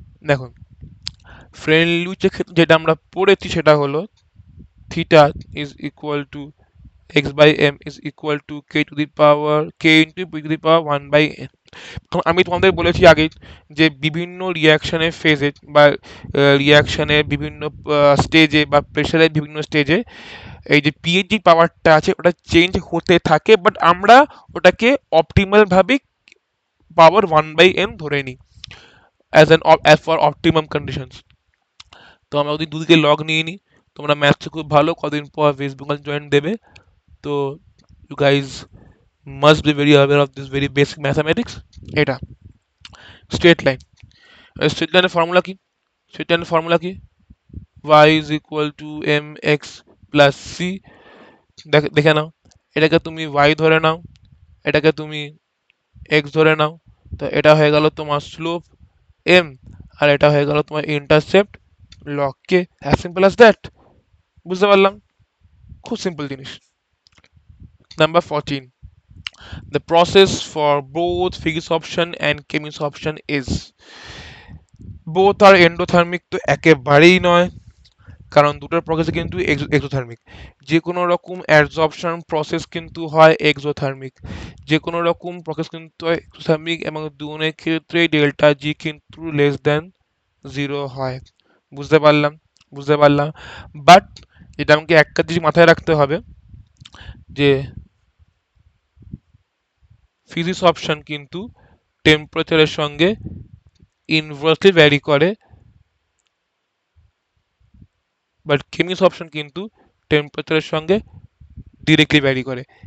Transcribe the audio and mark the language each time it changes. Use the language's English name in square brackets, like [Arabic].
[Bangla] দেখুন, ফ্রেন্ডলিউইচের ক্ষেত্রে যেটা আমরা পড়েছি সেটা হলো [English] Theta is equal to x by m is equal to k to the power k into p to the power 1 by n। [Bangla] এখন আমি তোমাদের বলেছি আগে যে বিভিন্ন রিয়াকশনের ফেজে বা রিয়াকশনের বিভিন্ন স্টেজে বা প্রেশারের বিভিন্ন স্টেজে এই যে পি এর যে পাওয়ারটা আছে ওটা চেঞ্জ হতে থাকে, বাট আমরা ওটাকে অপটিমাল ভাবে পাওয়ার 1/n ধরে নিই [English] As for optimum conditions. [Bangla] তো আমরা যদি দুদিকে লগ নিয়ে নিই, তোমরা ম্যাথসে খুব ভালো, কদিন পর ওয়েস্ট বেঙ্গল জয়েন্ট দেবে। [English] তো you guys must be very aware of this very basic mathematics. [Bangla] এটা স্ট্রেট লাইন, স্ট্রেট লাইনের ফর্মুলা কি? স্ট্রেট লাইনের ফর্মুলা কি? [English] y is equal to mx plus c। [Bangla] দেখে নাও, এটাকে তুমি y ধরে নাও, এটাকে তুমি x ধরে নাও, তো এটা হয়ে গেল তোমার স্লোপ m, আর এটা হয়ে গেল তোমার intercept log K. [English] As simple as that. [Bangla] বুঝতে পারলাম, খুব সিম্পল জিনিস। [English] number 14, the process for both physics and chemistry is, both are endothermic, [Bangla] তো একেবারেই নয়, কারণ দুটোর প্রসেস কিন্তু এক্সোথার্মিক। যে কোনো রকম অ্যাবজর্পশন প্রসেস কিন্তু হয় এক্সোথার্মিক, যে কোনো রকম প্রসেস কিন্তু হয় এক্সোথার্মিক, এবং দুনের ক্ষেত্রে ডেল্টা জি কিন্তু লেস দেন 0 হয়। বুঝতে পারলাম, বুঝতে পারলাম। বাট এটা আমাকে একটা জিনিস মাথায় রাখতে হবে যে ফিজিক্স অপশন কিন্তু টেম্পারেচারের সঙ্গে ইনভার্সলি ভ্যারি করে, বাট কেমিক্স অপশন কিন্তু টেম্পারেচারের সঙ্গে ডিরেক্টলি ভ্যারি করে।